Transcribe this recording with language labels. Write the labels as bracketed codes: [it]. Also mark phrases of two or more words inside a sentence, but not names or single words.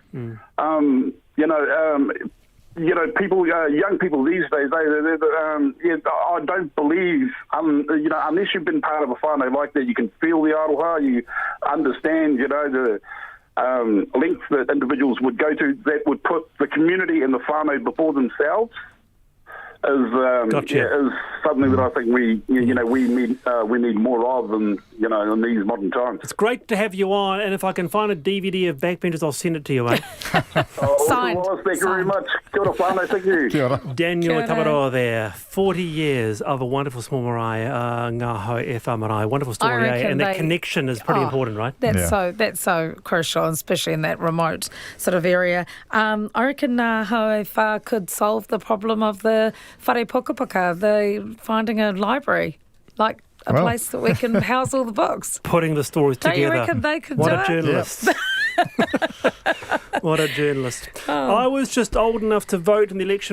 [en] People, young people these days, I don't believe, unless you've been part of a whānau like that, you can feel the aroha, you understand, the lengths that individuals would go to that would put the community and the whānau before themselves. Is something that I think we need more of in these modern times. It's great to have you on, and if I can find a DVD of Backbenchers, I'll send it to you, mate. Signed. Thank you very much. [mi] Kia ora whānau, [en] thank you. [mi] Kia ora. [en] Daniel Tamaroa there, 40 years of a wonderful small marae, ngā hoe e wha marae, wonderful story, and that connection is pretty important, right? That's so crucial, especially in that remote sort of area. I reckon ngā hoe wha could solve the problem of the [mi] whare pukapaka, [en] the finding a library, like a place that we can house all the books. Putting the stories together. Don't you reckon they could do it? What a journalist. What a journalist. I was just old enough to vote in the election.